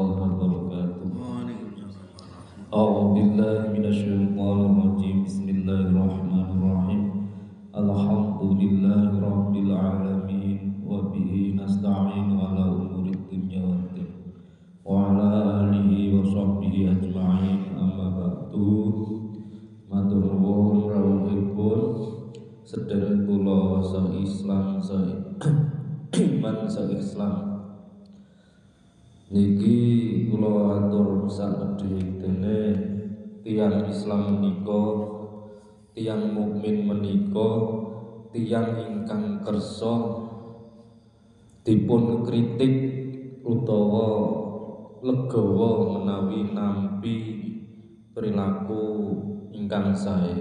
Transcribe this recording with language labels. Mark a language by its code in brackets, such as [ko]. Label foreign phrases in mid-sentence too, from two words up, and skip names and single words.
[ar] وبركاته أعوذ بالله من الشيطان الرجيم بسم الله الرحمن الرحيم الحمد لله رب العالمين وبه نستعين على أمور الدنيا والدين وعلى آله وصحبه أجمعين أما بعد [jv] matur nuwun rawuhipun sedherek kula se-Islam se-iman se-Islam niki kula atur sanedhik dene tiyang Islam menika tiyang mukmin menika tiyang ingkang kersa dipun kritik utawa legawa menawi nampi perilaku ingkang sae.